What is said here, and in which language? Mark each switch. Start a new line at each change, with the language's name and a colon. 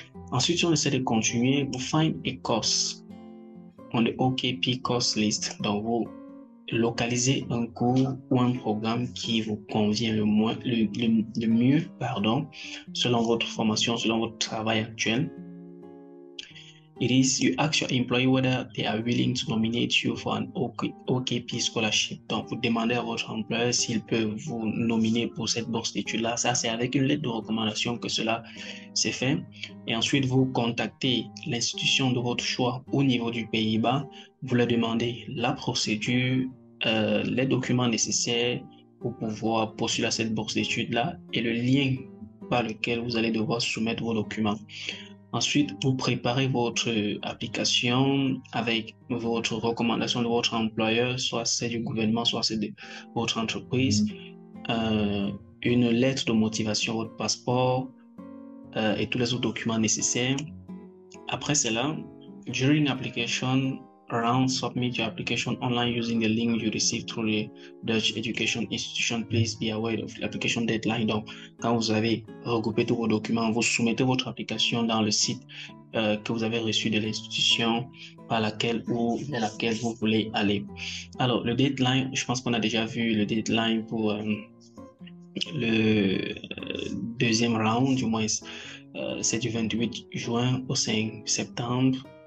French: Ensuite, si on essaie de continuer, vous
English: find a course on the OKP course list.
French: Donc, vous localisez un cours ou un programme qui vous convient le mieux, selon votre formation, selon votre travail actuel.
English: It is you ask your employer whether they are willing to nominate you for an OKP scholarship.
French: Donc, vous demandez à votre employeur s'il peut vous nominer pour cette bourse d'études-là. Ça, c'est avec une lettre de recommandation que cela s'est fait. Et ensuite, vous contactez l'institution de votre choix au niveau du Pays-Bas. Vous leur demandez la procédure, les documents nécessaires pour pouvoir postuler à cette bourse d'études-là et le lien par lequel vous allez devoir soumettre vos documents. Ensuite, vous préparez votre application avec votre recommandation de votre employeur, soit celle du gouvernement, soit celle de votre entreprise, une lettre de motivation, votre passeport et tous les autres documents nécessaires. Après cela,
English: during application round, submit your application online using the link you received through the Dutch Education Institution. Please be aware of l'application deadline.
French: Donc, quand vous avez regroupé tous vos documents, vous soumettez votre application dans le site que vous avez reçu de l'institution par laquelle ou vers laquelle vous voulez aller. Alors, le deadline, je pense qu'on a déjà vu le deadline pour le deuxième round, du moins, c'est du 28 juin au 5 septembre.